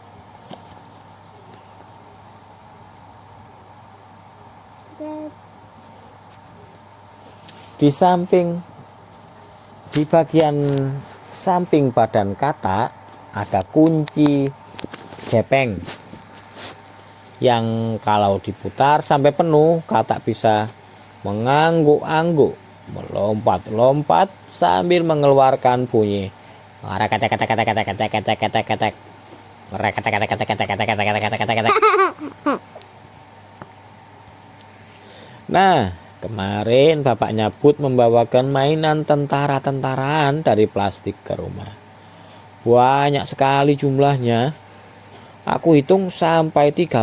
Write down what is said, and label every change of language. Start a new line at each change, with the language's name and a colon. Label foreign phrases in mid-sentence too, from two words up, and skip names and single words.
Indonesian: Di bagian samping badan katak ada kunci gepeng yang kalau diputar sampai penuh, katak bisa mengangguk-angguk, melompat-lompat sambil mengeluarkan bunyi reketek-ketek-ketek-ketek-ketek-ketek-ketek. Reketek-ketek-ketek-ketek-ketek-ketek-ketek. Nah, kemarin bapaknya Bud membawakan mainan tentara-tentaraan dari plastik ke rumah. Banyak sekali jumlahnya. Aku hitung sampai 30.